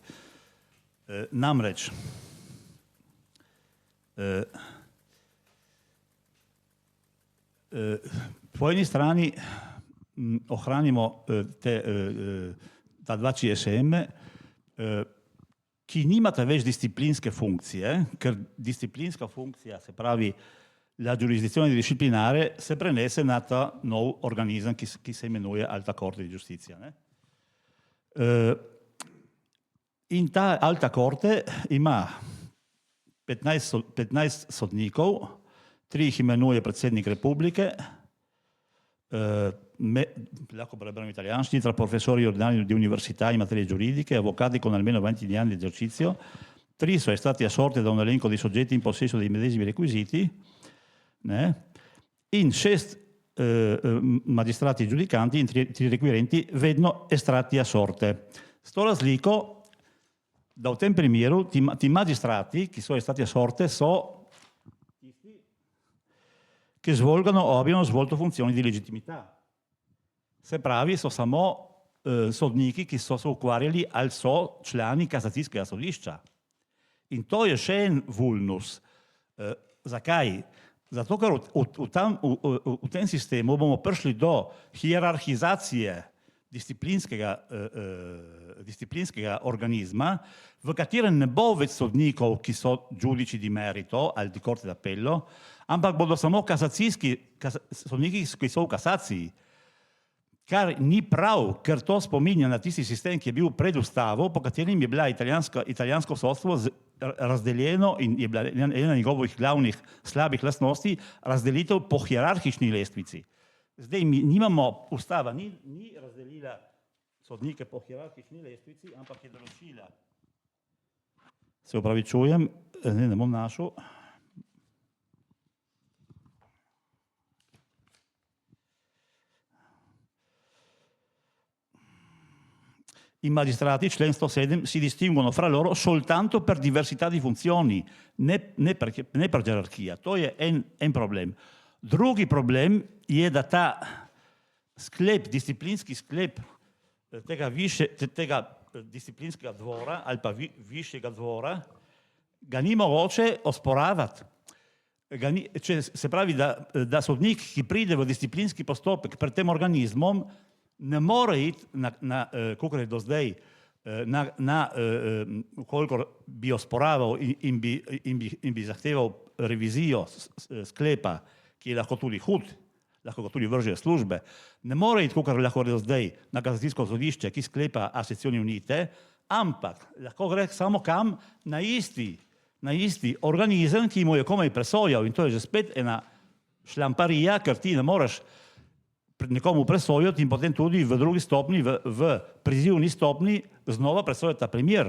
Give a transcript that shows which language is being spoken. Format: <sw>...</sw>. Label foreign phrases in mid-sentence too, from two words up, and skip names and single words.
<sl>Namreč, po eni strani ohranimo ta 2 CSM, ki nimata več disciplinske funkcije, ker disciplinska funkcija, se pravi</sl> <it>la giurisdizione disciplinare,</it> <sl>se prenese na ta nov organizem, ki se imenuje Alta Corte di Giustizia. In ta Alta Corte ima 15 sodnikov, 3 jih imenuje predsednik republike, lahko preberem in italijanščini,</sl> <it>tra professori ordinari di università in materie giuridiche, avvocati con almeno 20 anni di esercizio, 3 sono stati assorti da un elenco di soggetti in possesso dei medesimi requisiti, in 6 magistrati giudicanti in 3 requirenti vedno estratti a sorte.</it> <sl>Sto razliko, da v tem primeru ti magistrati, ki so</sl> <it>estati a sorte,</it> <sl>so tisti,</sl> <it>che svolgono o abbiano svolto funzioni di legittimità.</it> <sl>Se pravi, so samo sodniki, ki so se ukvarjali ali so člani kasacijskega sodišča. In to je še en vulnus. Zakaj? Zato, ker v tem sistemu bomo prišli do hierarhizacije disciplinskega organizma, v katerem ne bo več sodnikov, ki so</sl> <it>giudici di merito</it> <sl>ali</sl> <it>di corte d'appello,</it> <sl>ampak bodo samo kasacijski sodniki, ki so v kasaciji. Kar ni prav, ker to spominja na tisti sistem, ki je bil pred ustavo, po katerem je bila italijansko sodstvo razdeljeno in je bila ena njegovih glavnih slabih lastnosti razdelitev po hierarhični lestvici. Zdaj mi nimamo, ustava ni razdelila sodnike po hierarhični lestvici, ampak je določila. Se opravičujem, ne bom našel.</sl> <it>I magistrati, člen 107, si distinguono fra loro soltanto per diversità di funzioni, ne per gerarchia.</it> <sl>To je en problem. Drugi problem je, da ta sklep, disciplinski sklep tega disciplinskega dvora ali pa višjega dvora, ga ni mogoče osporavati. Se pravi, da sodnik, ki pride v disciplinski postopek pred tem organizmom, ne more iti, kakor je do zdaj, kolikor bi osporaval in bi zahteval revizijo sklepa, ki je lahko tudi hud, lahko ga tudi vrže službe, ne more iti, kakor lahko do zdaj, na kasacijsko sodišče, ki sklepa</sl> <it>a sezioni unite,</it> <sl>ampak lahko gre samo kam na isti organizem, ki mu je komaj presojal, in to je že spet ena šlamparija, ker ti ne moreš nekomu presojati in potem tudi v drugi stopni, v prizivni stopni znova presojati ta primer.</sl>